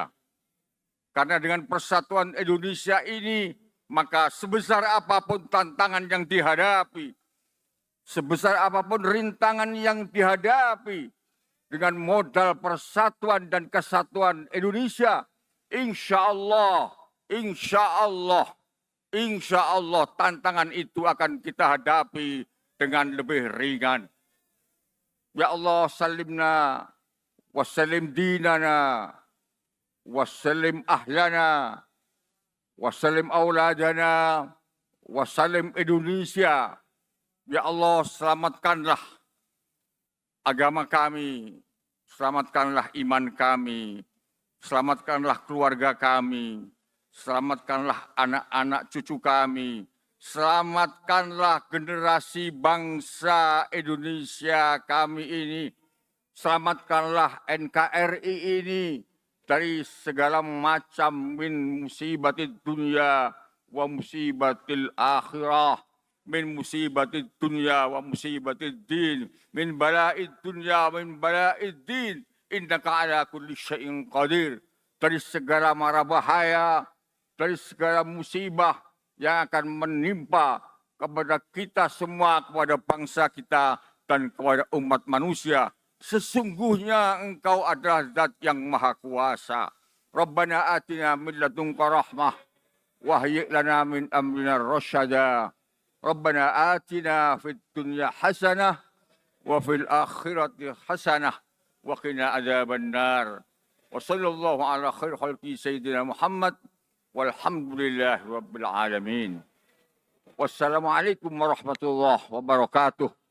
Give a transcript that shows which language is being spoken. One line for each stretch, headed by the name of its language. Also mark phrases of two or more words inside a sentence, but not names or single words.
Indonesian: Karena dengan persatuan Indonesia ini, maka sebesar apapun tantangan yang dihadapi, sebesar apapun rintangan yang dihadapi, dengan modal persatuan dan kesatuan Indonesia,
Arabic: إن شاء الله,
Indonesian: tantangan itu akan kita hadapi dengan lebih ringan.
Arabic: يا الله, سلمنا وسلم ديننا وسلم أهلنا وسلم أولادنا وسلم Indonesia. يا الله,
Indonesian: selamatkanlah agama kami, selamatkanlah iman kami, selamatkanlah keluarga kami, selamatkanlah anak-anak cucu kami, selamatkanlah generasi bangsa Indonesia kami ini, selamatkanlah NKRI ini dari segala macam
Arabic: من مصيبات الدنيا و مصيبات الآخرة. من مصيبات الدنيا و مصيبات الدين من بلاء الدنيا و من بلاء الدين إنك على كل شيء قدير.
Indonesian: Dari segala mara bahaya, dari segala musibah yang akan menimpa kepada kita semua, kepada bangsa kita dan kepada umat manusia. Sesungguhnya Engkau adalah Zat yang Maha Kuasa.
Arabic: ربنا آتنا من لدنك رحمة وهيئ لنا من أمرنا رشدا. ربنا آتنا في الدنيا حسنة وفي الآخرة حسنة وقنا عذاب النار. وصلى الله على خير خلقه سيدنا محمد والحمد لله رب العالمين. والسلام عليكم ورحمة الله وبركاته.